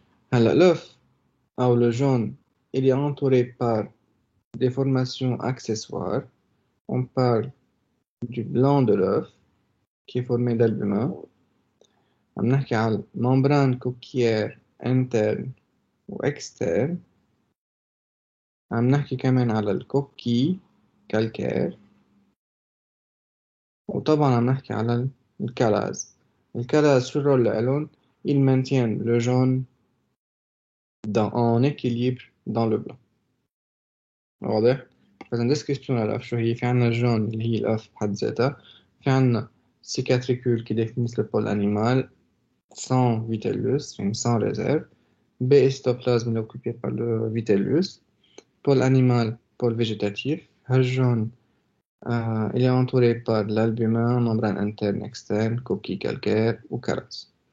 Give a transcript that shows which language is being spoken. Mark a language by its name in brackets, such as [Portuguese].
[French] Alors l'œuf ou le jaune, il est entouré par des formations accessoires. On parle du blanc de l'œuf qui est formé d'albumin. [Arabic] عم نحكي على membrane coquillère interne وexterne. عم نحكي كمان على الكوكي calcaire. وطبعا عم نحكي على الكالاز. الكالاز شو الرول لإلهم؟ [French] Ils maintiennent le jaune en équilibre dans le blanc. [Arabic] واضح؟ فإذا ديسكريبشن الأف شو هي؟ في عنا الجون اللي هي الأف بحد ذاتها. في عنا [French] cicatricule qui définissent le pôle animal sans vitellus, sans réserve. B est cytoplasme occupé par le vitellus. Pôle animal, pôle végétatif. Le jaune, il est entouré par l'albumin, membrane interne, externe, coquille calcaire ou carasse.